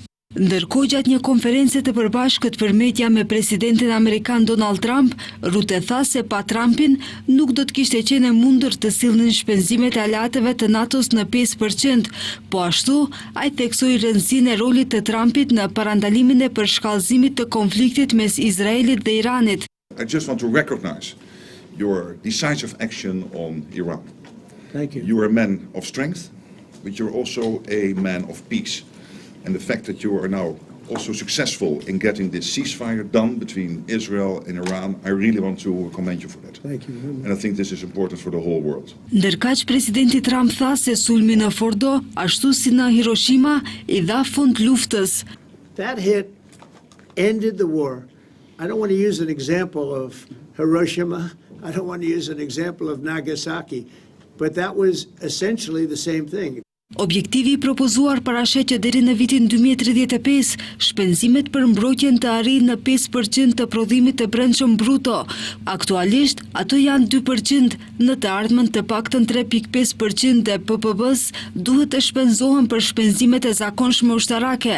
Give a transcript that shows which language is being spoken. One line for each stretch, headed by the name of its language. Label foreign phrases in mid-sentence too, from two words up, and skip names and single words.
Albanian: Ndërkohë, gjatë një konferencë të përbashkët për media me presidentin amerikan Donald Trump, Rutte tha se pa Trumpin nuk do të kishte qenë e mundur të sillnin shpenzimet e aleatëve të NATO-s në 5%, po ashtu ai theksoi rëndësinë e rolit të Trumpit në parandalimin e përshkallëzimit të konfliktit mes Izraelit dhe Iranit.
English: I just want to recognize your decisive action on Iran. Thank you. You are a man of strength, but you're also a man of peace. And the fact that you are now also successful in getting this ceasefire done between Israel and Iran, I really want to commend you for that. Thank you. And I think this is important for the whole world.
Albanian: Ndërkaq presidenti Trump tha se sulmi në Fordo, ashtu si në Hiroshima, I dha fund luftës.
English: That hit ended the war. I don't want to use an example of Hiroshima. I don't want to use an example of Nagasaki. But that was essentially the same thing.
Albanian: Objektivi I propozuar parashet që deri në vitin 2035 shpenzimet për mbrojtjen të arrijnë në 5% të prodhimit të brendshëm bruto. Aktualisht ato janë 2%, në të ardhmen të paktën 3.5% e PPB-s duhet të shpenzohen për shpenzimet e zakonshme ushtarake.